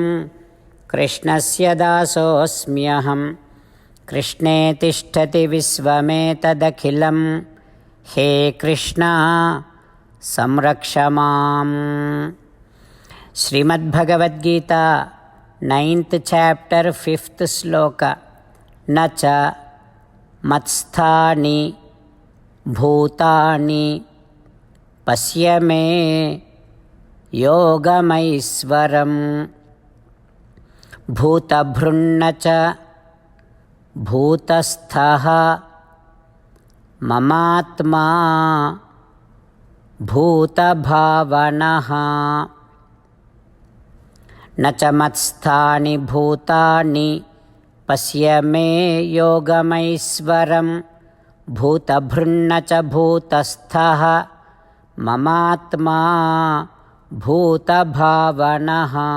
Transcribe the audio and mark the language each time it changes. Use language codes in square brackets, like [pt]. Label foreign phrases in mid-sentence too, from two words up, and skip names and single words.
[sa] Krishnasya Dasosmyaham. Krishne Tishtati Visvametadakhilam. He Krishna Samrakshamam. [en] Srimad Bhagavad Gita 9th chapter 5th sloka. [sa] न च मत्स्थानि भूतानि पश्य मे योगमैश्वरम् भूतभृन्न च भूतस्थः ममात्मा भूतभावनः न च मत्स्थानि भूतानि पश्य मे योगमैश्वरम् भूतभृन्न च भूतस्थः ममात्मा भूतभावनः।